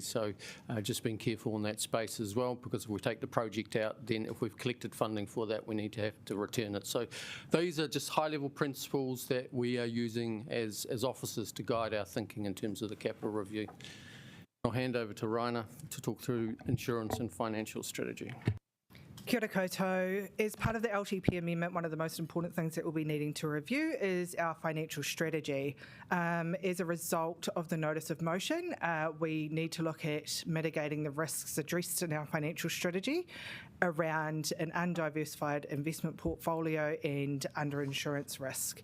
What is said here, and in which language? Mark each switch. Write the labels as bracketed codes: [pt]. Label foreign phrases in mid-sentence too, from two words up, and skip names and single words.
[en] So just being careful in that space as well, because if we take the project out, then if we've collected funding for that, we need to have to return it. So these are just high-level principles that we are using as officers to guide our thinking in terms of the capital review. I'll hand over to Raina to talk through insurance and financial strategy. [mi] Kia ora koutou. [en] As part of the LTP amendment, one of the most important things that we'll be needing to review is our financial strategy. As a result of the notice of motion, we need to look at mitigating the risks addressed in our financial strategy around an undiversified investment portfolio and under-insurance risk.